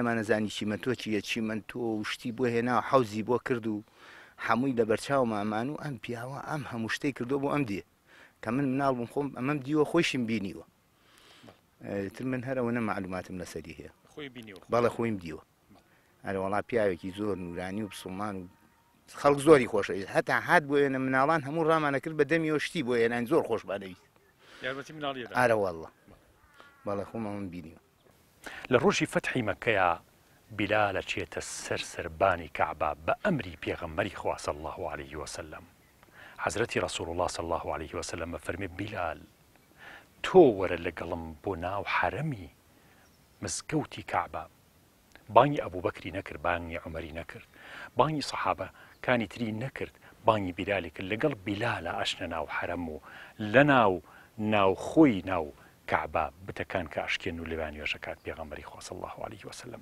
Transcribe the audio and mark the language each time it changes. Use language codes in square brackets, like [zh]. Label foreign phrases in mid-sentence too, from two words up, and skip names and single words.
[ckb] نەمانەزانی چیمەتۆ چیە چیمەتۆ و شتی بۆ هێنا و حەوزی بۆ کرد و هەمووی لە بەرچاو مامان و ئەم پیاوە ئەم هەموو شتەی کردو بۆ ئەم دێ کە من مناڵ بووم خۆم ئەمەم دیوە خۆشیم بینیوە، تر من هەرەوەنە معلوماتم لەسەری هەیە، بەڵێ خۆیم دیوە، هەرە وەڵا پیاوێکی زۆر نورانی و بسڵمان و خەڵک زۆری خۆشەویست، هەتا هات بۆ ئێنە مناڵان هەموو ڕامانە کرد بە دەمیەوە شتی بۆ هێنان زۆر خۆشبانەویست، ئارە وەڵڵا بەڵێ خۆم ئەمەم بینیوە. لە ڕۆژی فەتحی مەکەیە بیلال ئەچێتە سەر سەربانی کەعبە بە ئەمری پێغەمبەری خوا [ar] صلی الله عليه وسلم، [ckb] حەزرەتی ڕەسوڵ الله [ar] صلی الله عليه وسلم [ckb] فەرمێ بیلال تۆ وەرە لەگەڵم بۆ ناو حەرەمی مزگەوتی کەعبە. بانگی ئەبوو بەکری نەکرد، بانگی عومەری نەکرد، بانگی سەحابەکانی تری نەکرد، بانگی بیلالی کرد. لەگەڵ بیلالە ئەشنە ناو حەرەم و لە ناوخۆی ناو کەعبە بتەکان کە ئەشکێن و لەوان وێژەکات پێغەمبەری خوا [ar] صلی الله عليه وسلم.